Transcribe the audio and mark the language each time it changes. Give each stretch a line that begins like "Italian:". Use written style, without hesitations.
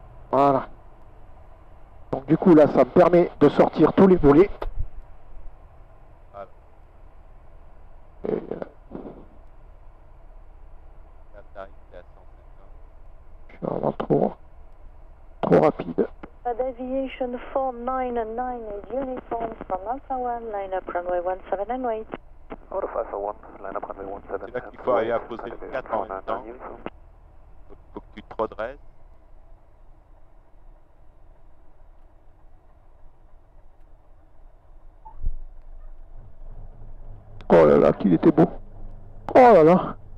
French: Voilà. Donc du coup, là, ça me permet de sortir tous les volets. Voilà. Et, Là, t'arrives, t'es à 150. je suis vraiment trop rapide.
English: Aviation 499 is uniform from Alpha 1, line up runway 17 and wait. Out of Alpha 1, line up runway 17.
French: C'est là qu'il faut aller à poser le 4 en même temps. Faut que tu te redresses. Oh là là, qu'il était beau. Oh là là.